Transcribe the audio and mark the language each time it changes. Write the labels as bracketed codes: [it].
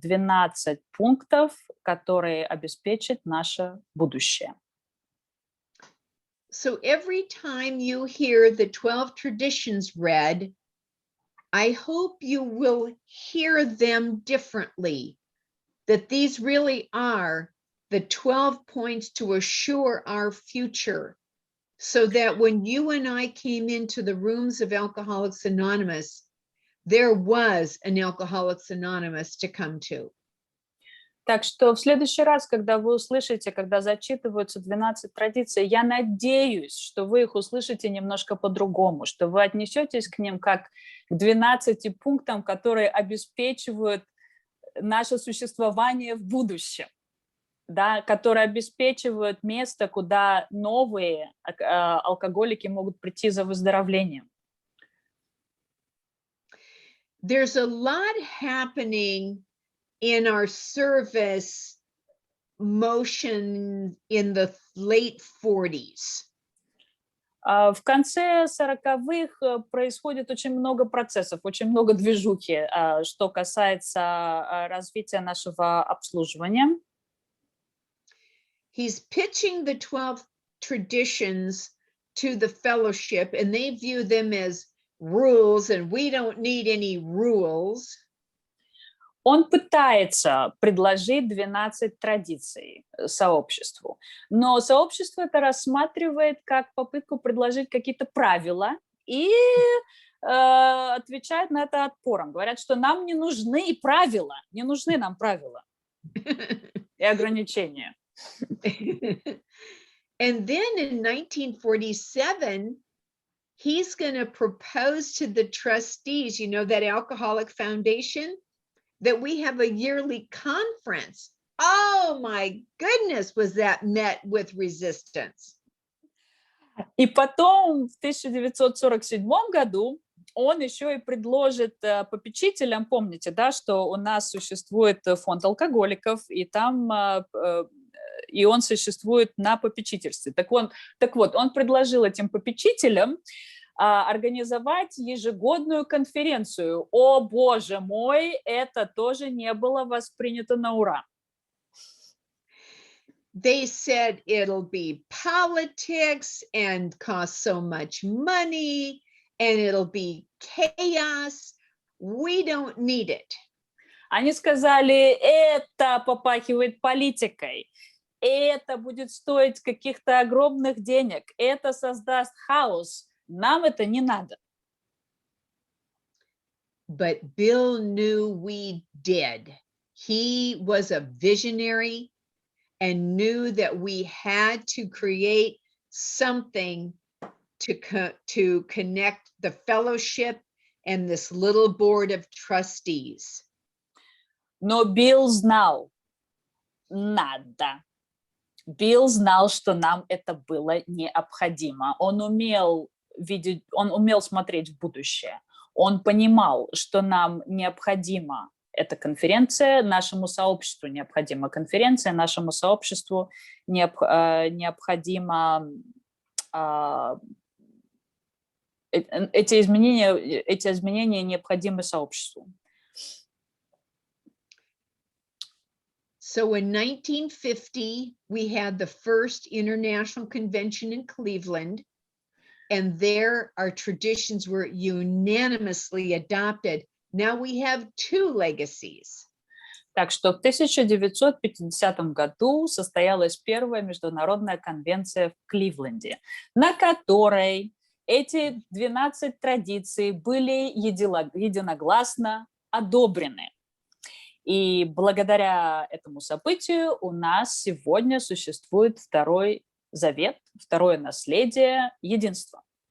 [ru] 12 пунктов, которые обеспечат наше будущее». [en] So every time you hear the 12 traditions read, I hope you will hear them differently, that these really are the 12 points to assure our future, so that when you and I came into the rooms of Alcoholics Anonymous, there was an Alcoholics Anonymous to come to. [ru] Так что в следующий раз, когда вы услышите, когда зачитываются 12 традиций, я надеюсь, что вы их услышите немножко по-другому, что вы отнесетесь к ним как к 12 пунктам, которые обеспечивают наше существование в будущем, да, которые обеспечивают место, куда новые алкоголики могут прийти за выздоровлением. [en] There's a lot happening in our service motion in the late 40s. [ru] В конце 40-х происходит очень много процессов, очень много движухи, что касается развития нашего обслуживания. [en] He's pitching the 12 traditions to the fellowship, and they view them as rules, and we don't need any rules. [ru] Он пытается предложить 12 традиций сообществу, но сообщество это рассматривает как попытку предложить какие-то правила и отвечает на это отпором. Говорят, что нам не нужны правила, не нужны нам правила и ограничения. [en] And then in 1947, he's going to propose to the trustees, you know, that Alcoholic Foundation, that we have a yearly conference. Oh my goodness, was that met with resistance. [ru] И потом в 1947 году он еще и предложит попечителям, помните, да, что у нас существует фонд алкоголиков, и там и он существует на попечительстве. Так вот, он предложил этим попечителям организовать ежегодную конференцию. О, боже мой, это тоже не было воспринято на ура. [en] They said it'll be politics and cost so much money, and it'll be chaos. We don't need it. [ru] Они сказали, это попахивает политикой, это будет стоить каких-то огромных денег, это создаст хаос. Нам это не надо. [en] But Bill knew we did. He was a visionary and knew that we had to create something to connect the fellowship and this little board of trustees. [ru] Но Билл знал, надо. Билл знал, что нам это было необходимо. Он умел смотреть в будущее. Он понимал, что нам необходима эта конференция, нашему сообществу необходима конференция, нашему сообществу необходимо эти изменения необходимы сообществу. [en] So in 1950, we had the first international convention in Cleveland, and there our traditions were unanimously adopted. Now we have two legacies. [ru] Так что в 1950 году состоялась первая международная конвенция в Кливленде, на которой эти 12 традиций были единогласно одобрены. И благодаря этому событию у нас сегодня существует второй завет, второе наследие единства.